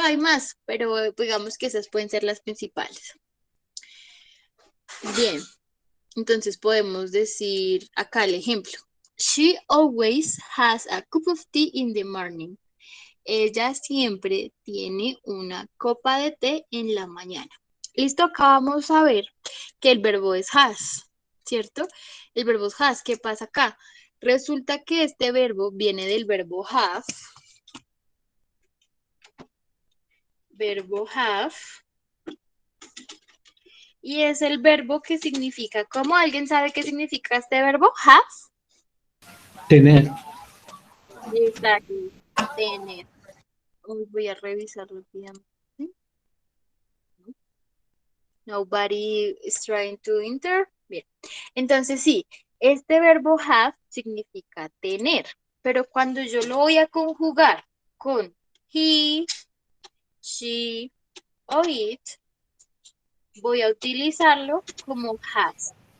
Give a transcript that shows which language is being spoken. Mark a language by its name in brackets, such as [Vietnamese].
[Spanish] Hay más, pero digamos que esas pueden ser las principales. Bien. Entonces podemos decir acá el ejemplo. [English] She always has a cup of tea in the morning. [Spanish] Ella siempre tiene una copa de té en la mañana. Listo, acá vamos a ver que el verbo es has, ¿cierto? El verbo es has. ¿Qué pasa acá? Resulta que este verbo viene del verbo have. Verbo have. Y es el verbo que significa, ¿cómo? ¿Alguien sabe qué significa este verbo? Have. Tener. Exacto. tener. Voy a revisar rápidamente. [English] Nobody is trying to enter. [Spanish] Bien. Entonces sí, este verbo have significa tener, pero cuando yo lo voy a conjugar con he, she o it, voy a utilizarlo como has.